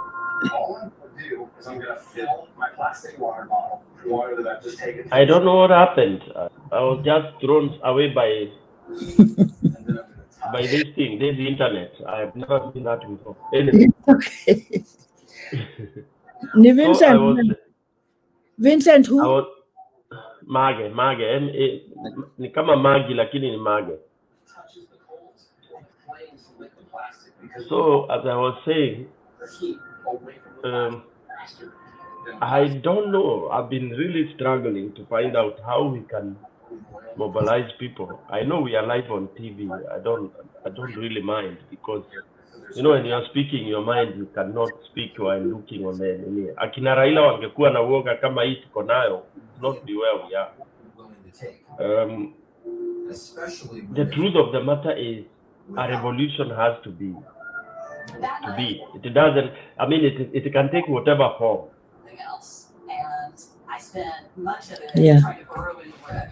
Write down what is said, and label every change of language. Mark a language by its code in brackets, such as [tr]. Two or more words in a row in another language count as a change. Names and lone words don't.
[en] All I'm going to do is I'm going to fill my plastic water bottle with water that I've just taken. I don't know what happened. I was just thrown away by this thing, this internet. I have never seen that before. Anyway. [sw] Okay. Ni Vincent. [en] Vincent who? I was Mage. [sw] Ni kama Magi lakini ni Mage. [en] So as I was saying, I don't know. I've been really struggling to find out how we can mobilize people. I know we are live on TV. I don't really mind because when you are speaking your mind, you cannot speak while looking on the [sw] akina Raila wangekuwa na uoga kama hii tuko nayo, [en] not be where we are. The truth of the matter is a revolution has to be. It doesn't. I mean, it can take whatever form. else. And I spent much of it trying to burrow into it.